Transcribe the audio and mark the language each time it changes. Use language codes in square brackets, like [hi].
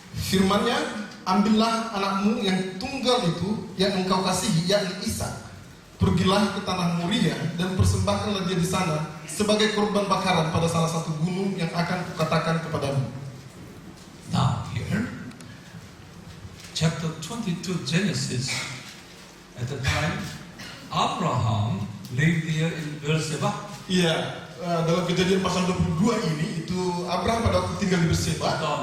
[id] Firman-Nya, ambillah anakmu yang tunggal itu yang engkau kasihi, yakni Ishak. Pergilah ke tanah Moria dan persembahkanlah dia di sana sebagai korban bakaran pada salah satu gunung yang akan kukatakan kepadamu. [en] Now here, chapter 22 Genesis, at the time, Abraham lived here in Beersheba. [id] Iya, dalam kejadian pasal 22 ini, itu Abraham pada waktu tinggal di Berseba.